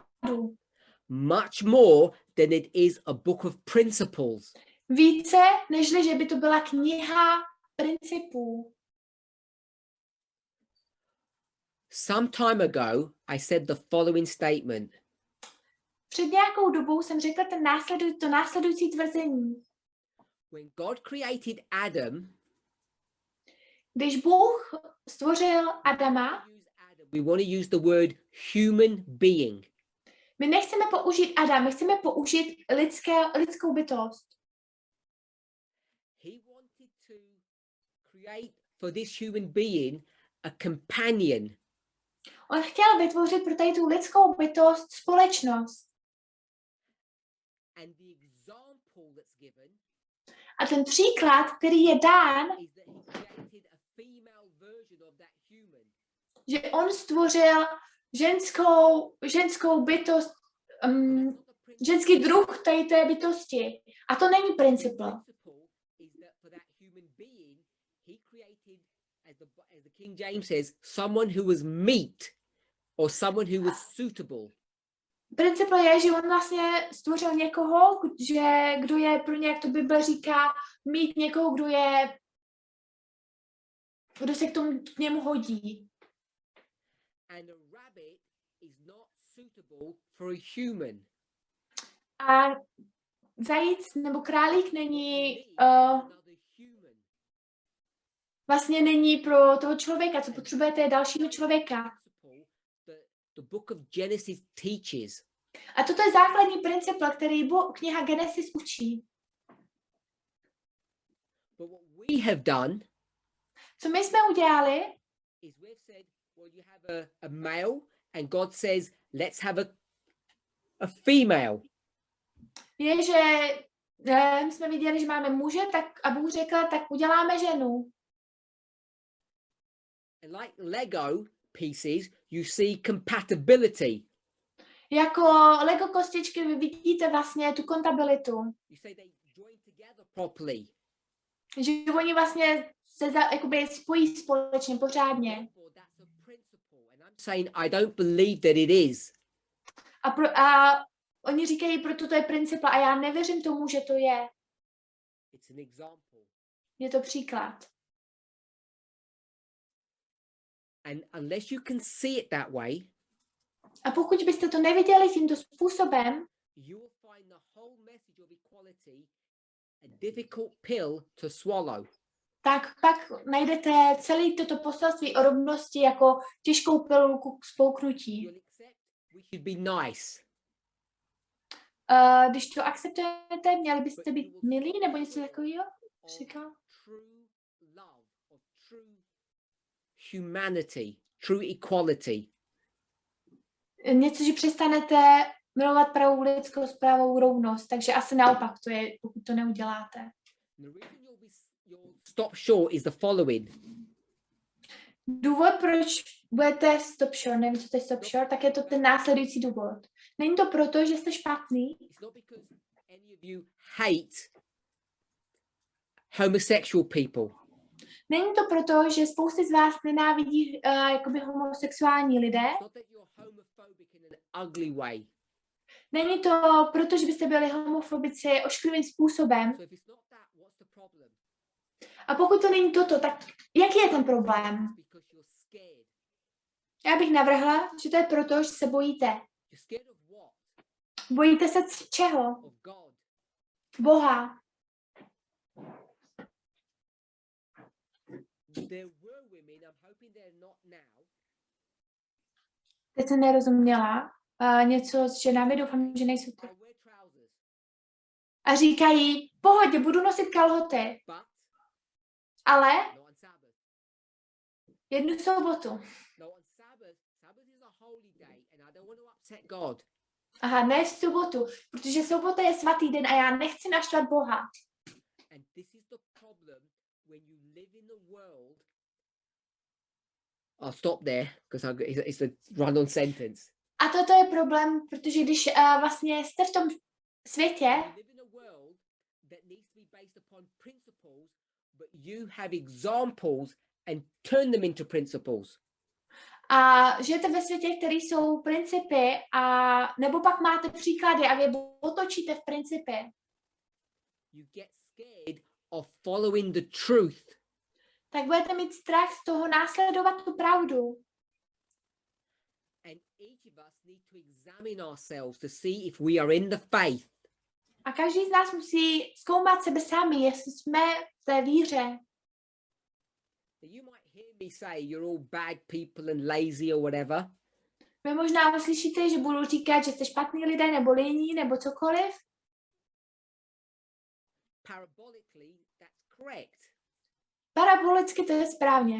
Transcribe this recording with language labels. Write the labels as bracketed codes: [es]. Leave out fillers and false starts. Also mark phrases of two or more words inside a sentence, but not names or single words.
[en] Much more than it is a book of principles. [cs] Více, nežli, že by to byla kniha principů. [en] Some time ago, I said the following statement. [cs] Před nějakou dobou jsem řekla to následující tvrzení. [en] When God created Adam, [cs] Když Bůh stvořil Adama, [en] we want to use the word human being. [cs] my nechceme použít Adam, my chceme použít lidskou bytost. [en] He wanted to create for this human being a companion. [cs] On chtěl vytvořit pro tady tu lidskou bytost společnost. [en] And the example that's given [cs] A ten příklad, který je dán, [en] is that he created a female version of that human. [cs] že on stvořil ženskou bytost, ženský druh tady té bytosti. A to není princip. [en] As the King James says, someone who was meet or someone who was suitable. [cs] Princip je, že on vlastně stvořil někoho, kdo je pro ně, jak to Bible říká, mít někoho, kdo se k němu hodí. [en] And a rabbit is not suitable for a human. [cs] A zajíc nebo králík vlastně není pro toho člověka, co potřebujete dalšího člověka. [en] The book of Genesis teaches. [cs] A toto je základní princip, který kniha Genesis učí. [en] But what we have done, [cs] co my jsme udělali, [en] is we've said, well, you have a male, and God says, let's have a female. [cs] Je, že jsme viděli, že máme muže, tak a Bůh řekl, tak uděláme ženu. [en] And like Lego pieces, you see compatibility. [cs] Jako Lego kostičky vy vidíte vlastně tu kompatibilitu. [en] You say they join together properly. [cs] Že oni vlastně se jakoby spojí společně pořádně. [en] And I'm saying I don't believe that it is. [cs] A oni říkají, proto to je princip, a já nevěřím tomu, že to je. [en] It's an example. [cs] Je to příklad. [en] And unless you can see it that way, [cs] a pokud byste to neviděli tímto způsobem, [en] you will find the whole message of equality a difficult pill to swallow. [cs] Tak pak najdete celé toto poselství o rovnosti jako těžkou pilulku k spouknutí. [en] We should be nice. [cs] Když to akceptujete, měli byste být milí nebo něco takového? Říkal? [en] True love, of true humanity, true equality. [cs] Něco, že přestanete milovat pravou lidskost, pravou rovnost, takže asi naopak to je, pokud to neuděláte. [en] You'll stop short is the following. [cs] Důvod, proč budete [en] stop short, [cs] nevím, co to je [en] stop short, [cs] tak je to ten následující důvod. Není to proto, že jste špatný. [en] It's not because any of you hate homosexual people. [cs] Není to proto, že spousty z vás nenávidí jakoby homosexuální lidé. [en] It's not that you're homophobic in an ugly way. [cs] Není to proto, že byste byli homofobici ošklivým způsobem. [en] So if it's not that, what's the problem? [cs] A pokud to není toto, tak jaký je ten problém? [en] Because you're scared. [cs] Já bych navrhla, že to je proto, že se bojíte. [en] You're scared of what? [cs] Bojíte se čeho? [en] Of God. [cs] Boha. [en] There were women, I'm hoping they're not now. [cs] Teď jsem nerozuměla. Něco s ženami, doufám, že nejsou to. A říkají, pohodě, budu nosit kalhoty. Ale jednu sobotu. Aha, ne v sobotu, protože sobota je svatý den a já nechci naštvat Boha. [en] I'll stop there because it's a run-on sentence. [cs] A toto je problém, protože když vlastně jste v tom světě, [en] but you have examples and turn them into principles. [cs] A žijete ve světě, které jsou principy, a nebo pak máte příklady a vy otočíte v principy. [en] you get scared of following the truth. [cs] Tak budete mít strach z toho následovat tu pravdu. [en] And each of us need to examine ourselves to see if we are in the faith. [cs] A každý z nás musí zkoumat sebe sami, jestli jsme v té víře. [en] You might hear me say you're all bad people and lazy or whatever. [cs] Vy možná uslyšíte, že budu říkat, že jste špatný lidé, nebo líní, nebo cokoliv. [en] Parabolically, that's correct. [cs] Parabolicky to je správně.